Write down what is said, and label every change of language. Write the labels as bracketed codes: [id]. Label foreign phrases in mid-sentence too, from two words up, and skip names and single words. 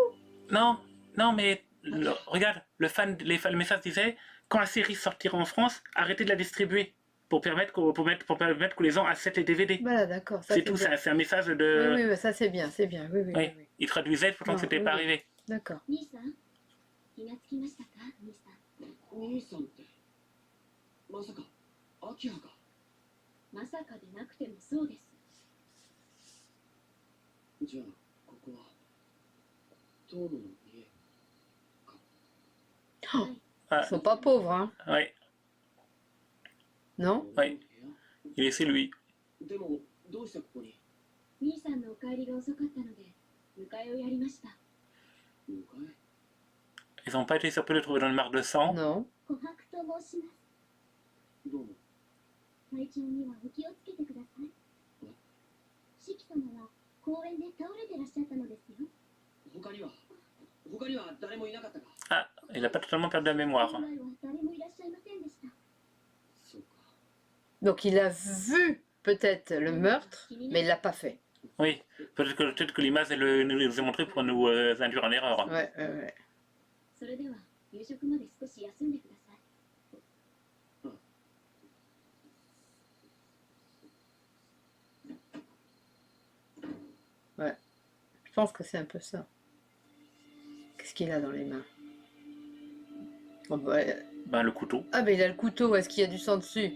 [fr] Non, non, mais regarde, le message disait quand la série sortira en France, arrêtez de la distribuer pour permettre que les gens achètent les DVD. Voilà, d'accord. ça, C'est tout, bien. c'est un message Oui, de. oui, ça c'est bien, c'est bien. Oui, oui, Oui, oui, oui. il traduisait pourtant que Non, c'était oui, pas oui. arrivé. D'accord. [ja] 兄さん気がつきましたか兄さん兄さんってまさかアキラかまさかでなくてもそうですじゃあここは遠野の家かはい [fr] Ah, Ils sont pas pauvres, hein? oui, Non? はい il est chez lui. [ja] でもどうしてここに兄さんのお帰りが遅かったので迎えをやりました迎え [fr] Ils n'ont pas été surpris de trouver dans une marque de sang. Non. [ja] 琥珀と申しますどうも体調にはお気をつけてください四季様は公園で倒れてらっしゃったのですよ他には誰もいなかったか [fr] Ah, il n'a pas totalement perdu la mémoire. [ja] 幸いは誰もいらっしゃいませんでしたそうか [fr] Donc il a vu peut-être le meurtre, mais il l'a pas fait. Oui, peut-être que l'image nous a montré pour nous induire en erreur. Ouais, ouais, ouais. [ja] それでは夕食まで少し休んでください [fr] Je pense que c'est un peu ça. Qu'est-ce qu'il a dans les mains? Oh, bah, Ben, le couteau. ah, mais il a le couteau, est-ce qu'il y a du sang dessus?